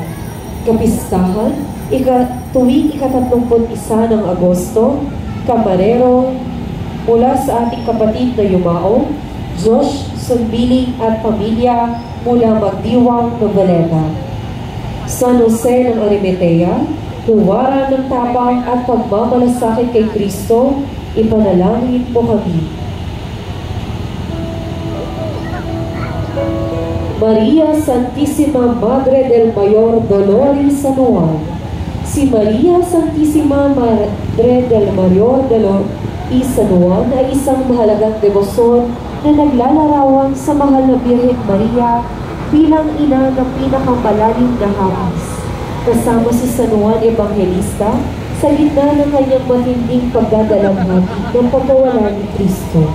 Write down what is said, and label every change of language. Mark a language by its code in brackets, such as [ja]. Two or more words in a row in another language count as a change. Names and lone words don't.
[tl] Kapistahan, tuwing ika-31 ng Agosto, Camarero, mula sa ating kapatid na Yumao, Josh Sunbiling at pamilya mula Magdiwang, Noveleta. San Jose ng Arimatea, huwara ng tapang at pagmamalasakit kay Kristo, ipanalangin mo kami. Maria Santissima Madre del Mayor Dolores San Juan. Si Maria Santissima Madre del Mayor Dolores San Juan ay isang mahalagang debosyon na naglalarawan sa mahal na Birhen Maria bilang ina ng pinakamalalim na hapis. Kasama si San Juan Evangelista sa gitna ng kanyang matinding pagdadalamhati ng pagkawala ni Kristo.